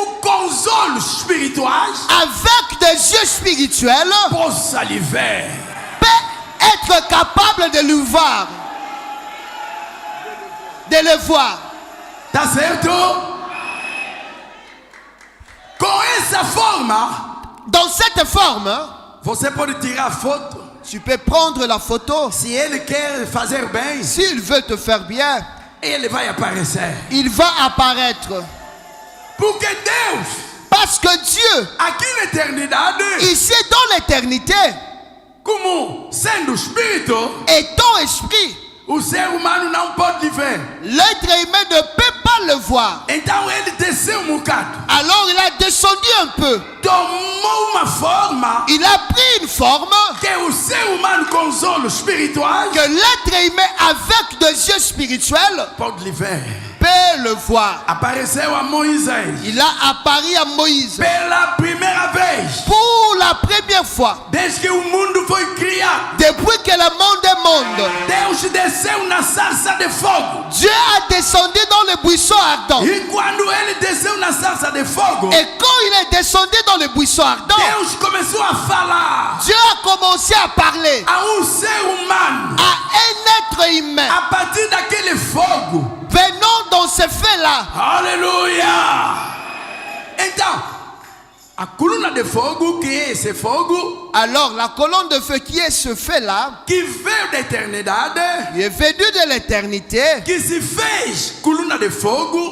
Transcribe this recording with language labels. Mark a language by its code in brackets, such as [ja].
[pt] com os olhos espirituais, [fr] avec des yeux spirituels, [pt] possa lhe ver. [fr] peut être capable de le voir. De le voir. [pt] Tá certo? Com essa forma, [fr] Dans cette forme, [pt] você pode tirar foto. [fr] tu peux prendre la photo. [pt] Se ele quer fazer bem, [fr] S'il veut te faire bien, [pt] ele vai aparecer. [fr] il va apparaître. [pt] Porque Deus, [fr] Parce que Dieu, [pt] aqui na eternidade, [fr] ici dans l'éternité, [pt] como sendo espírito, [fr] étant esprit, [pt] o ser humano não pode lhe ver. [fr] l'être humain ne peut pas le voir. [pt] Então ele desceu um bocado. [fr] Alors il a descendu un peu. [pt] Tomou uma forma [fr] Il a pris une forme [pt] que o ser humano com os olhos espirituais [fr] que l'être humain avec des yeux spirituels [pt] pode lhe ver. [fr] peut le voir. [pt] Apareceu a Moisés [fr] Il a apparu à Moïse [pt] pela primeira vez, [fr] pour la première fois. [pt] desde que o mundo foi criado. [fr] Depuis que le monde est monde, [pt] Deus desceu na sarça de fogo. [fr] Dieu a descendu dans le buisson ardent. [pt] E quando ele desceu na sarça de fogo, [fr] Et quand il est descendu dans le buisson ardent, [pt] Deus começou a falar [fr] Dieu a commencé à parler [pt] a ser humano [fr] à un être humain [pt] a partir daquele fogo. [fr] venant dans ce fait-là. [pt] Aleluia! Então, a coluna de fogo, que é esse fogo, [fr] Alors la colonne de feu qui est ce fait-là, [pt] que veio da eternidade, [fr] qui est venu de l'éternité, [pt] que se fez coluna de fogo,